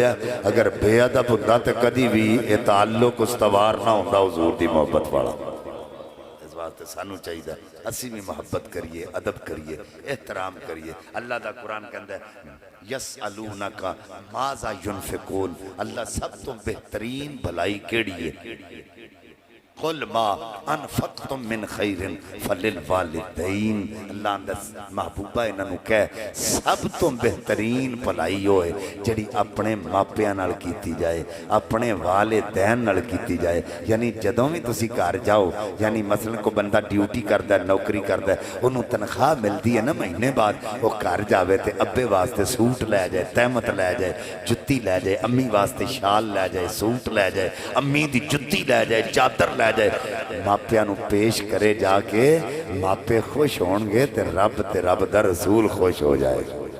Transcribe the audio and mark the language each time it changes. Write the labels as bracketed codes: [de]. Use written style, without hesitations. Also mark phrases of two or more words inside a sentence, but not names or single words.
[pa] ਅਗਰ ਬੇਅਦਬ ਹੁੰਦਾ ਤੇ ਕਦੀ ਭੀ ਯੇ ਤਅੱਲੁਕ ਉਸਤਵਾਰ ਨਾ ਹੁੰਦਾ ਹੁਜ਼ੂਰ ਦੀ ਮੁਹੱਬਤ ਵਾਲਾ। ਇਸ ਵਾਸਤੇ ਸਾਨੂੰ ਚਾਹੀਏ ਅਸੀਂ ਭੀ ਮੁਹੱਬਤ ਕਰੀਏ, ਅਦਬ ਕਰੀਏ, ਏਹਤਰਾਮ ਕਰੀਏ। ਅੱਲ੍ਹਾ ਦਾ ਕੁਰਾਨ ਕਹਿੰਦਾ ਹੈ [ar] يسألونك ماذا ينفقون, [pa] ਅੱਲ੍ਹਾ ਸਭ ਤੋਂ ਬਿਹਤਰੀਨ ਭਲਾਈ ਕਿਹੜੀ ਹੈ। [ar] قل ما أنفقتم من خير فل الوالدين, [pa] ਅੱਲ੍ਹਾ ਦਾ ਮਹਿਬੂਬਾ ਇਨ੍ਹਾਂ ਨੂੰ ਕਹਿ ਸਭ ਤੋਂ ਬਿਹਤਰੀਨ ਭਲਾਈ ਹੋਏ ਜਿਹੜੀ ਅਪਨੇ ਮਾਪਿਆਂ ਨਾਲ ਕੀਤੀ ਜਾਏ, ਅਪਨੇ ਵਾਲਿਦੈਨ ਨਾਲ ਕੀਤੀ ਜਾਏ। ਯਾਨੀ ਜਦੋਂ ਭੀ ਤੁਸੀਂ ਘਰ ਜਾਓ, ਯਾਨੀ ਮਸਲਨ ਕੋਈ ਬੰਦਾ ਡਿਊਟੀ ਕਰਦਾ, ਨੌਕਰੀ ਕਰਦਾ, ਉਨ੍ਹੋਂਨੇ ਤਨਖ਼ਾਹ ਮਿਲਤੀ ਹੈ ਨਾ ਮਹੀਨੇ ਬਾਅਦ, ਵੋ ਘਰ ਜਾਵੇ ਤੋ ਅੱਬੇ ਵਾਸਤੇ ਸੂਟ ਲੈ ਜਾਏ, ਤਹਿਮਤ ਲੈ ਜਾਏ, ਜੁੱਤੀ ਲੈ ਜਾਏ, ਅੰਮੀ ਵਾਸਤੇ ਸ਼ਾਲ ਲੈ ਜਾਏ, ਸੂਟ ਲੈ ਜਾਏ, ਅੰਮੀ ਦੀ ਜੁੱਤੀ ਲੈ ਜਾਏ, ਚਾਦਰ ਲੈ ਜਾਏ, ਮਾਪਿਆਂ ਨੂੰ ਪੇਸ਼ ਕਰੇ ਜਾਕੇ, ਮਾਪੇ ਖ਼ੁਸ਼ ਹੋਣਗੇ ਤੇ ਰੱਬ ਦਾ ਰਸੂਲ ਖ਼ੁਸ਼ ਹੋ ਜਾਏਗਾ।